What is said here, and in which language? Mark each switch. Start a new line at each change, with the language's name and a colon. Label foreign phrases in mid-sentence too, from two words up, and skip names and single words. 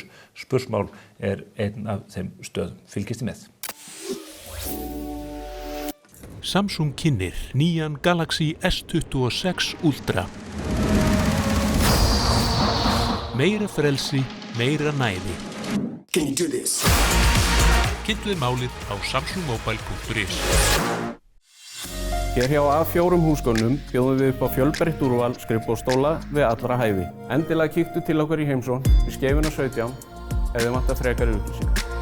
Icelandic: Spursmál einn af þeim stöðum. Fylgist þið með. Samsung kynnir nýjan Galaxy S26 Ultra. Meira frelsi, meira næði.
English: Can you do this?
Icelandic: Kynntu þið málið á samsungmobile.is. Hér hjá A4 húsgögnum bjóðum við upp á fjölbreytt úrval skrifborðsstóla við allra hæfi. Endilega kíktu til okkur í heimsókn við Skeifuna 17 ef þið vantar frekari upplýsingar.